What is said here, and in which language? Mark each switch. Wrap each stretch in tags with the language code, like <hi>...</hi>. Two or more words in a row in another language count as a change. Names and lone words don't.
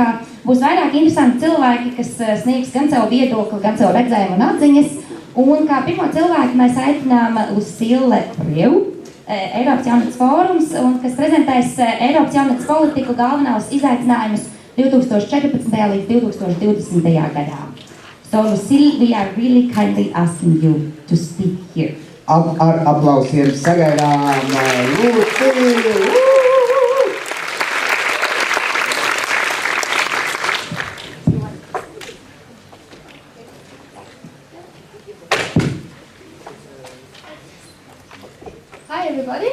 <lv>Būs vairāk interesanti cilvēki, kas sniegs gan savu viedokli, gan savu redzējumu un atziņas. Un kā pirmo cilvēku mēs aicinām Lucille Prievu, Eiropas jaunatnes fórums, un kas prezentēs Eiropas jaunatnes politiku galvenos izaicinājumus 2014. līdz 2020. gadā.</lv> <en>So Lucille, we are really kindly asking you to speak here.</en> <lv>Ar aplausiem sagaidām Lucille!</lv> <en>Hi everybody.</en>